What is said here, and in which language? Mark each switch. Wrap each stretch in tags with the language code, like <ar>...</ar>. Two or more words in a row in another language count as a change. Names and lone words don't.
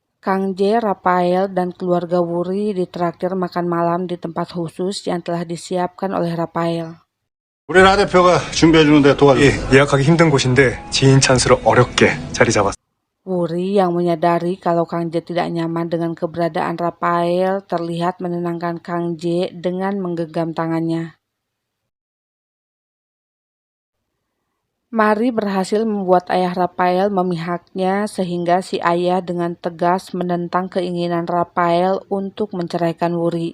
<id>Kang Jae, Rafael, dan keluarga Wuri ditraktir makan malam di tempat khusus yang telah disiapkan oleh Rafael.</id> <ko>우리 라 대표가 준비해주는데 도와줘. 예약하기 힘든 곳인데 지인 찬스로 어렵게 자리 잡았어.</ko> <id>Wuri yang menyadari kalau Kang Jae tidak nyaman dengan keberadaan Rafael terlihat menenangkan Kang Jae dengan menggenggam tangannya. Mari berhasil membuat ayah Rafael memihaknya sehingga si ayah dengan tegas menentang keinginan Rafael untuk menceraikan Wuri.</id>